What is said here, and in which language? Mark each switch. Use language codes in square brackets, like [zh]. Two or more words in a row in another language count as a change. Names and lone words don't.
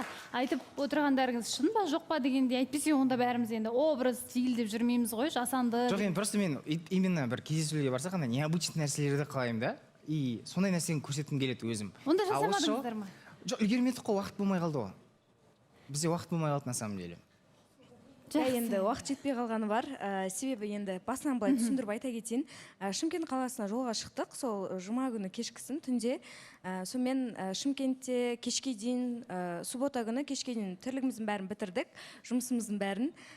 [kk] Айтып отырғандарыңыз шын ба, жоқ па дегенде айтпесе онда бәріміз енді образ, стиль деп жүрмейміз ғой, жасанды. Жоқ, енді просто мен именно бір кездесуге барсақ, ана необычный нәрселерді қалаймын да. И сондай нәрсені көрсеткім келеді өзім. Онда жасамадыңыздар ма? Жоқ, үлгермедік қой, уақыт болмай қалды ғой. Бізде уақыт болмай қалды [ru] на самом деле. [kk] Енді уақыт жетпей қалғаны бар. Себебі енді басынан былай түсіндіріп айта кетейін. Шымкент қаласына жолға шықтық, сол жұма күні кешкісін түнде. Сонымен Шымкентте кешке дейін, суббота күні кешке дейін тірлігіміздің бәрін бітірдік, жұмысымыздың бәрін.